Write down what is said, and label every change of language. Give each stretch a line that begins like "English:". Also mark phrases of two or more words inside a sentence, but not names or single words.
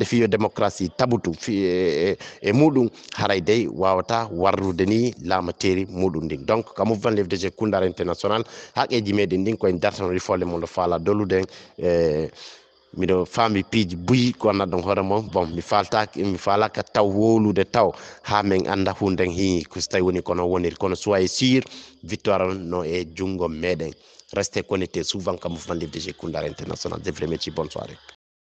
Fula: fiyo démocratie tabutu e mudum haray dey wawata warrude ni lamateri mudum ndin donc ka mouvement FDG Koundara International haqqeji meden ndin koye dartan rifolle mon do faala doluden miɗo faami piiji buyi ko annadon hoore mon bon mi falaka taw wolude taw ha min anda hunden hi ko so tawi woni kono woniri kono
French: soyez sûr victoire
Fula: no e jungo meɗen
French: restez connecté souvent
Fula: ka mouvement FDG Koundara International.
French: Je vous remercie, bonne soirée.